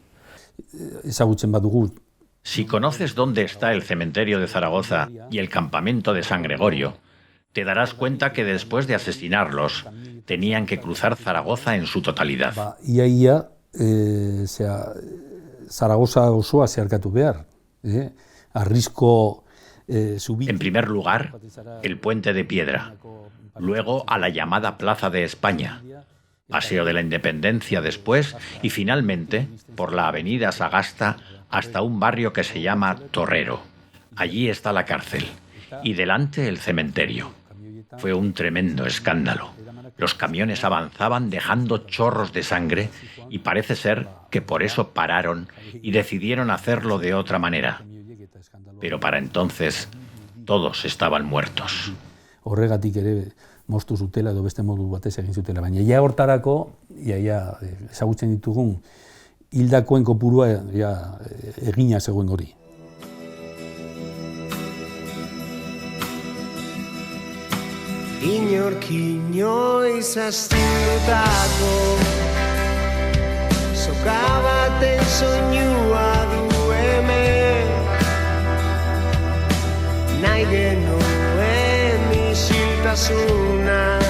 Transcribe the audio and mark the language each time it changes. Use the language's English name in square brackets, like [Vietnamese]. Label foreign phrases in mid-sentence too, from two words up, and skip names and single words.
[Spanish] Si conoces dónde está el cementerio de Zaragoza y el campamento de San Gregorio, te darás cuenta que después de asesinarlos, tenían que cruzar Zaragoza en su totalidad. [Basque] Zaragoza osoa zeharkatu behar. [Spanish] En primer lugar, el Puente de Piedra. Luego a la llamada Plaza de España, Paseo de la Independencia después y finalmente por la avenida Sagasta hasta un barrio que se llama Torrero. Allí está la cárcel y delante el cementerio. Fue un tremendo escándalo. Los camiones avanzaban dejando chorros de sangre y parece ser que por eso pararon y decidieron hacerlo de otra manera. Pero para entonces todos estaban muertos. [Basque] Horregatik ere moztu zutela edo beste modu batez egin zutela, baina ja hortarako ezagutzen ditugun hildakoen kopurua egina zegoen hori. Inork inoiz astindutako soka baten soinua du hemen, nahi genuen isiltasuna,